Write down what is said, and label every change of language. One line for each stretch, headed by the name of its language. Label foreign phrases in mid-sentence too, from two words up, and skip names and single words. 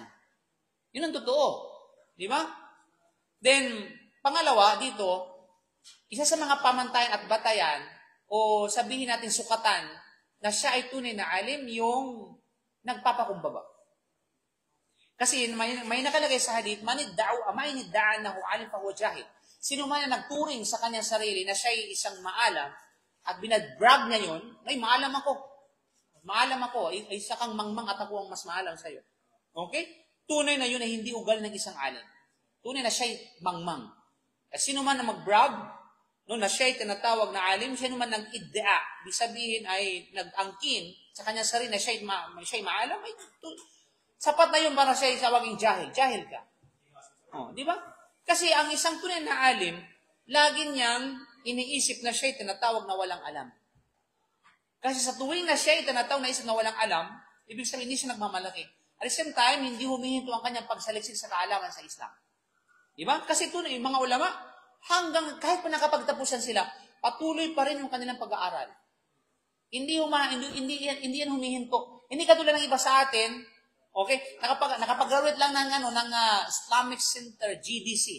Filipino: Yun ang totoo. Di ba? Then, pangalawa dito, isa sa mga pamantayan at batayan o sabihin natin sukatan na siya ay tunay na alim yung nagpapakumbaba. Kasi may nakalagay sa hadith,
Arabic: من ادعى أنه عالم فهو جاهل.
Filipino: Sino man na nagturing sa kanyang sarili na siya ay isang maalam at binad-brag niya yun, ay maalam ako. Maalam ako, ay isa kang mangmang at ako ang mas maalam sa iyo. Okay? Tunay na yun ay hindi ugal ng isang alim. Tunay na siya ay mangmang. At sino man na mag-brag, no, na siya ay tinatawag na alim, sino man nag-iddia, di sabihin ay nag-angkin sa kanyang sarili na siya ay maalam, ay sapat na yun para siya ay tawaging jahil. Jahil ka. Di ba? Kasi ang isang tunay na alim, lagi niyang iniisip na siya ay tinatawag na walang alam. Kasi sa tuwing na siya ay tinatawag na isip na walang alam, ibig sabihin hindi siya nagmamalaki.
English: At the same time,
Filipino: hindi humihinto ang kanyang pagsaliksik sa kaalaman sa Islam. Diba? Kasi tunay, yung mga ulama, hanggang kahit pa nakapagtapusan sila, patuloy pa rin yung kanilang pag-aaral. Hindi yan humihinto. Hindi katulad ng iba sa atin, okay? Nakapag-graduate lang ng Islamic Center, GDC.